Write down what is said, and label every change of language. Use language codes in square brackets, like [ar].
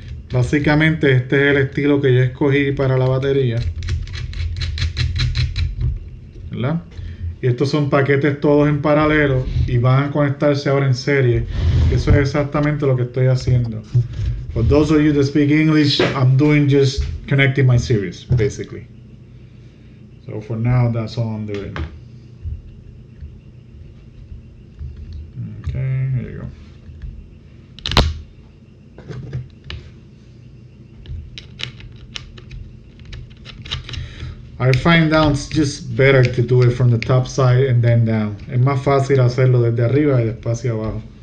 [es] Básicamente este es el estilo que yo escogí para la batería, ¿verdad? Y estos son paquetes todos en paralelo y van a conectarse ahora en serie. Eso es exactamente lo que estoy haciendo. [en] For those of you that speak English, I'm doing just connecting my series, basically. So for now, that's all I'm doing. Okay, here you go. I find out it's just better to do it from the top side and then down. [es] Es más fácil hacerlo desde arriba y después hacia abajo.